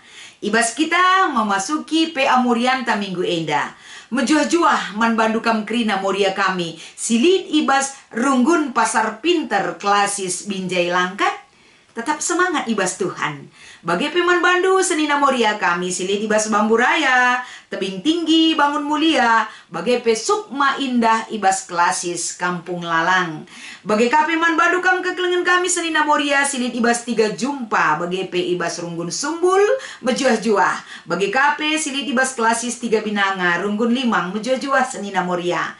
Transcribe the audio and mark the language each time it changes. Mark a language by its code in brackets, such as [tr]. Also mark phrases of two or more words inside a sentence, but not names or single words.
[btx] Ibas kita memasuki PA Morianta minggu enda. Mejuah-juah man bandu kam krina moria kami. Silid ibas runggun pasar pinter klasis binjai langkat. [id] Tetap semangat [btx] ibas Tuhan. Bagi peman bandu senina moria kami silid ibas bambu raya, tebing tinggi bangun mulia, bagi pe sukma indah ibas klasis kampung lalang. Bagi peman bandu kam keklengan kami senina moria silid ibas tiga jumpa, bagi pe ibas runggun sumbul mejuah-juah. Bagi kape silid ibas klasis tiga binanga, runggun limang mejuah-juah senina moria.